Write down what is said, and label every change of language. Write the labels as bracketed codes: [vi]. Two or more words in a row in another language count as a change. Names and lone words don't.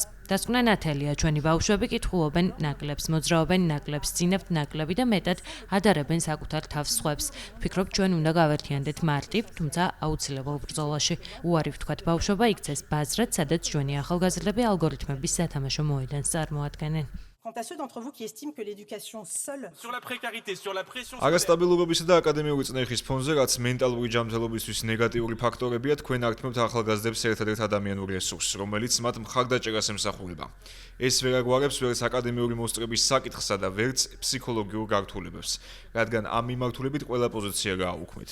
[ka] დასკვნა ნათელია, ჩვენი ბავშვები კითხულობენ ნაკლებს, მოძრაობენ ნაკლებს, წინებთ ნაკლები და მეტად ადარებენ საკუთარ თავს სხვებს. ვფიქრობ, ჩვენ უნდა გავერთიანდეთ მარტივ, თუმცა აუცილებელ ბრძოლაში. უარი ვთქვათ, ბავშვობა იქცეს ბაზრად, სადაც ჩვენი ახალგაზრდები ალგორითმების სათამაშო მოედანს წარმოადგენენ. [fr] Quant à ceux d'entre vous qui estiment que l'éducation seule sur la précarité, sur la pression [ka] აგასტაბილურობისა და აკადემიური წნეხის ფონზე, რაც მენტალური ჯანმრთელობისთვის ნეგატიური ფაქტორებია, თქვენ ართმევთ ახალგაზრდებს ერთადერთ ადამიანურ რესურსს, რომელიც მათ მხარდაჭერას ემსახურება. ეს ვერ აგვარებს ვერც აკადემიური მოსწრების საკითხსა და ვერც ფსიქოლოგიურ გართულებებს, რადგან ამ მიმართულებით ყველა პოზიცია გააუქმეთ.